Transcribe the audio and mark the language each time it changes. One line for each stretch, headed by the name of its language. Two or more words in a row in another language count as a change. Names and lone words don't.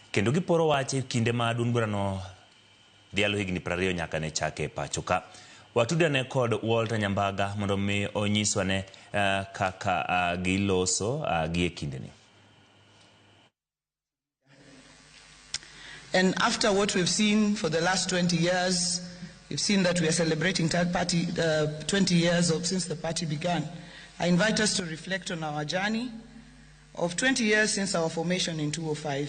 Luo (Kenya and Tanzania): kendo giporo wache kinde ma duond burano dhialo higni 20 nyaka ne chake pacho ka. Watudane kod Walter Nyambaga mondo mi onyiswane kaka giloso gie kindeni.
English: And after what we've seen for the last 20 years, we've seen that we are celebrating 20 years since the party began. I invite us to reflect on our journey of 20 years since our formation in 2005.